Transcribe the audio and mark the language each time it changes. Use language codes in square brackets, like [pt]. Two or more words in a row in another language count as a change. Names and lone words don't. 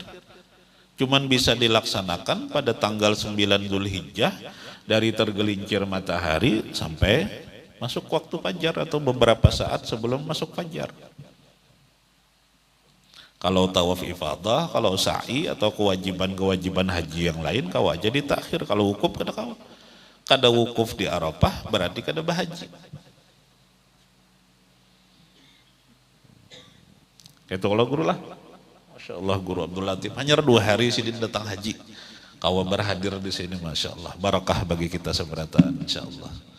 [id] Cuman bisa dilaksanakan pada tanggal 9 Dzulhijjah dari tergelincir matahari sampai masuk waktu fajar atau beberapa saat sebelum masuk fajar. Kalau tawaf ifadah, kalau sa'i atau kewajiban-kewajiban haji yang lain kau aja ditakhir. [bjn] Kalau wukuf kada wukuf di Arafah berarti kada bahaji. Itu kalau guru lah. [ar] ما شاء الله, [id] Guru Abdul Latif hanya 2 hari Sidin datang haji. [bjn] Kau berhadir di sini, [ar] ما شاء الله. [bjn] Barakah bagi kita seberataan, [ar] إن شاء الله.